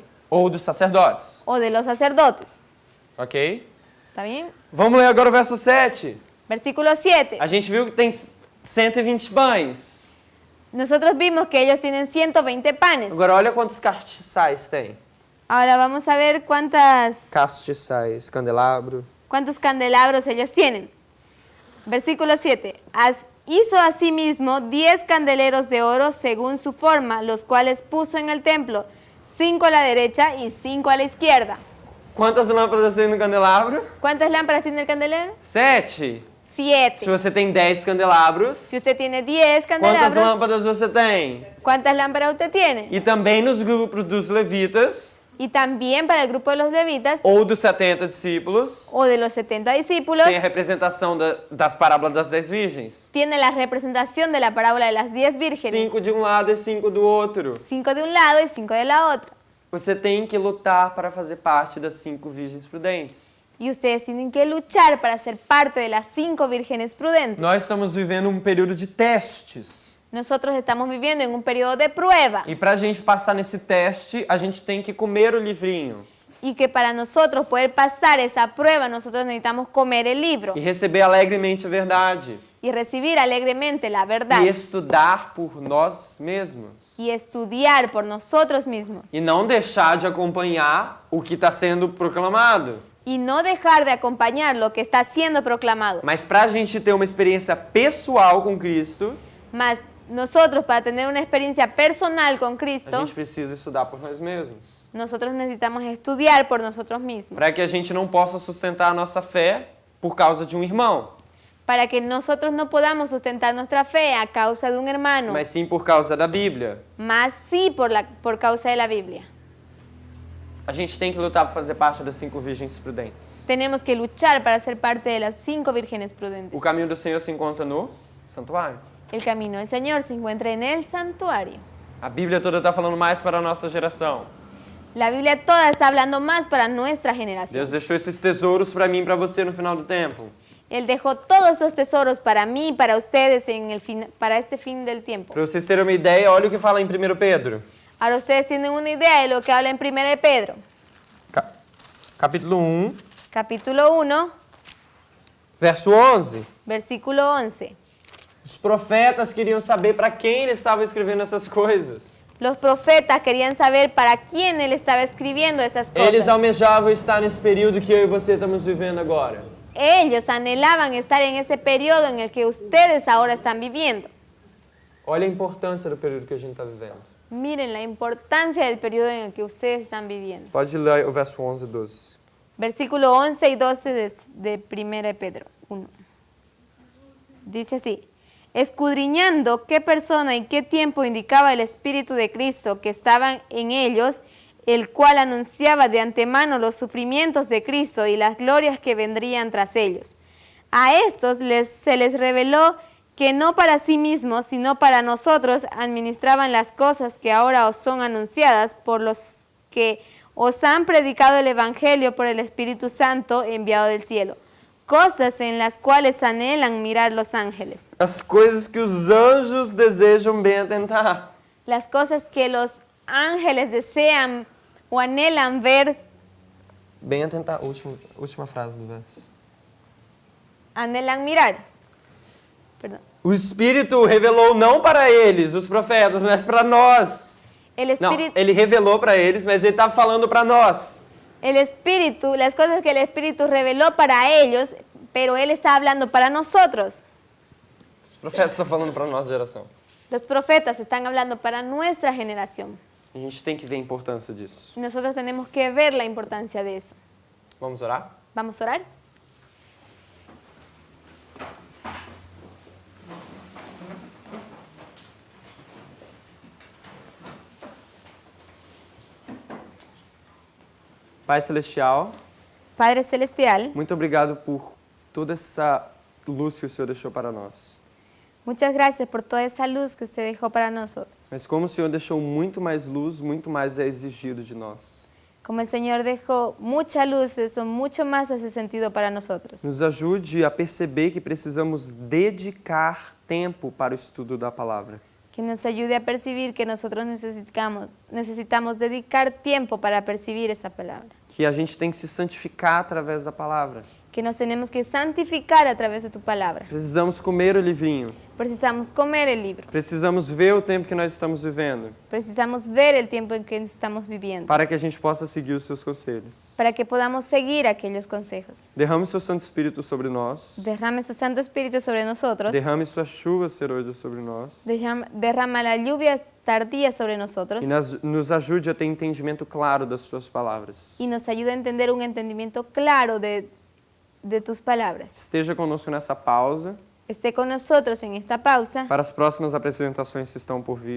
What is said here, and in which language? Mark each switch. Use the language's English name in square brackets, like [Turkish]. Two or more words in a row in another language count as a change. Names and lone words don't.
[Portuguese] Ou dos sacerdotes. [Spanish] o de los sacerdotes. Ok? ¿Está bien? [Portuguese] Vamos ler agora o verso 7. [Spanish] Versículo 7. [Portuguese] A gente viu que tem 120 pães. [Spanish] Nosotros vimos que ellos tienen 120 panes. [Portuguese] Agora olha quantos castiçais tem. [Spanish] Ahora vamos a ver [Portuguese] Castiçais, candelabro. [Spanish] cuántos candelabros ellos tienen. Versículo 7. Hizo asimismo 10 candeleros de oro según su forma, los cuales puso en el templo, 5 a la derecha y 5 a la izquierda. [Portuguese] Quantas lâmpadas tem no candelabro? [Spanish] ¿Cuántas lámparas tiene el candelero? 7. 7. [Portuguese] Se você tem 10 candelabros, [Spanish] Si usted tiene 10 [Portuguese] quantas [Spanish] candelabros, [Portuguese] lâmpadas você tem? [Spanish] ¿cuántas lámparas usted tiene? [Portuguese] E também nos grupos dos levitas, [Spanish] Y también para el grupo de los levitas [Portuguese] ou dos 70 discípulos, [Spanish] o de los 70 discípulos, [Portuguese] tem a representação das parábolas das 10 virgens. [Spanish] tiene la representación de la parábola de las 10 vírgenes. [Portuguese] 5 de um lado e 5 do outro. [Spanish] 5 de un lado y 5 de la otra. [Portuguese] Você tem que lutar para fazer parte das 5 virgens prudentes. [Spanish] Y ustedes tienen que luchar para ser parte de las 5 vírgenes prudentes. [Portuguese] Nós estamos vivendo um período de testes. [Spanish] Nosotros estamos viviendo en un periodo de prueba [Portuguese] E para a gente passar nesse teste, a gente tem que comer o livrinho [Spanish] y que para nosotros poder pasar esa prueba nosotros necesitamos comer el libro [Portuguese] e receber alegremente a verdade [Spanish] y recibir alegremente la verdad [Portuguese] e estudar por nós mesmos [Spanish] y estudiar por nosotros mismos [Portuguese] e não deixar de acompanhar o que está sendo proclamado. [Spanish] y no dejar de acompañar lo que está siendo proclamado. [Portuguese] Mas para a gente ter uma experiência pessoal com Cristo, [Spanish] Mas nosotros, para tener una experiencia personal con [Portuguese] a Cristo, gente precisa estudar por nós mesmos. [Spanish] nosotros necesitamos estudiar por nosotros mismos. [Portuguese] Para que a gente não possa sustentar a nossa fé por causa de um irmão, [Spanish] Para que nosotros no podamos sustentar nuestra fe a causa de un hermano, [Portuguese] mas sim por causa da Bíblia. [Spanish] más sí por causa de la Biblia. [Portuguese] A gente tem que lutar para fazer parte das 5 virgens prudentes. [Spanish] Tenemos que luchar para ser parte de las 5 vírgenes prudentes. [Portuguese] O caminho do Senhor se encontra no santuário. [Spanish] El camino del Señor se encuentra en el santuario. [Portuguese] A Bíblia toda está falando mais para a nossa geração. [Spanish] La Biblia toda está hablando más para nuestra generación. [Portuguese] Deus deixou esses tesouros para mim e para você no final do tempo. [Spanish] Él dejó todos esos tesoros para mí y para ustedes para este fin del tiempo. [Portuguese] Para vocês terem uma ideia, olha o que fala em 1 Pedro. [Spanish] Ahora ustedes tienen una idea de lo que habla en 1 de Pedro, [Portuguese] Capítulo 1, [Spanish] capítulo 1, [Portuguese] verso 11. [Spanish] versículo 11. [Portuguese] Os profetas queriam saber para quem ele estava escrevendo essas coisas. [Spanish] Los profetas querían saber para quién él estaba escribiendo esas [Portuguese] Eles [Spanish] cosas. [Portuguese] almejavam estar nesse período que eu e você estamos vivendo agora. [Spanish] Ellos anhelaban estar en ese periodo en el que ustedes ahora están viviendo. [Portuguese] Olha a importância do período que a gente está vivendo. [Spanish] Miren la importancia del periodo en el que ustedes están viviendo. [Portuguese] Pode ler o verso 11 e 12. [Spanish] Versículo 11 y 12 de 1 Pedro 1. Dice así: escudriñando qué persona y qué tiempo indicaba el Espíritu de Cristo que estaban en ellos, el cual anunciaba de antemano los sufrimientos de Cristo y las glorias que vendrían tras ellos. A estos se les reveló que no para sí mismos, sino para nosotros administraban las cosas que ahora os son anunciadas por los que os han predicado el Evangelio por el Espíritu Santo enviado del cielo. Cosas en las cuales anhelan mirar los ángeles. [Portuguese] As coisas que os anjos desejam bem atentar. [Spanish] Las cosas que los ángeles desean o anhelan ver, [Portuguese] Bem atentar, última frase do verso. [Spanish] anhelan mirar. Perdón. [Portuguese] O Espírito revelou não para eles, os profetas, mas para nós. [Spanish] El [Portuguese] Não, [Spanish] Espíritu, [Portuguese] ele revelou para eles, mas ele está falando para nós. [Spanish] las cosas que el Espíritu reveló para ellos, pero Él está hablando para nosotros. [Portuguese] Os profetas estão falando para a nossa geração. [Spanish] Los profetas están hablando para nuestra generación. [Portuguese] A gente tem que ver a importância disso. [Spanish] Y nosotros tenemos que ver la importancia de eso. [Portuguese] Vamos orar? [Spanish] ¿Vamos a orar? [Portuguese] Pai Celestial, [Spanish] Padre Celestial, [Portuguese] muito obrigado por toda essa luz que o Senhor deixou para nós. [Spanish] muchas gracias por toda esa luz que usted dejó para nosotros. [Portuguese] Mas como o Senhor deixou muito mais luz, muito mais é exigido de nós. [Spanish] Como el Señor dejó mucha luz, eso mucho más hace sentido para nosotros. [Portuguese] Nos ajude a perceber que precisamos dedicar tempo para o estudo da palavra. [Spanish] Que nos ayude a percibir que nosotros necesitamos dedicar tiempo para percibir esa palabra. [Portuguese] Que a gente tem que se santificar através da palavra. [Spanish] Que nos tenemos que santificar a través de tu palabra. [Portuguese] Precisamos comer o livrinho. [Spanish] Precisamos comer el libro. [Portuguese] Precisamos ver o tempo que nós estamos vivendo. [Spanish] Precisamos ver el tiempo en que estamos viviendo. [Portuguese] Para que a gente possa seguir os seus conselhos. [Spanish] Para que podamos seguir aquellos consejos. [Portuguese] Derrame o seu Santo Espírito sobre nós. [Spanish] Derrame su Santo Espíritu sobre nosotros. [Portuguese] Derrame sua chuva serôdia sobre nós. [Spanish] Derrama la lluvia tardía sobre nosotros. [Portuguese] E nos ajude a ter entendimento claro das suas palavras. [Spanish] Y nos ayude a entender un entendimiento claro de tus palabras. [Portuguese] Esteja conosco nessa pausa. [Spanish] Esté con nosotros en esta pausa [Portuguese] Para as próximas apresentações que estão por vir.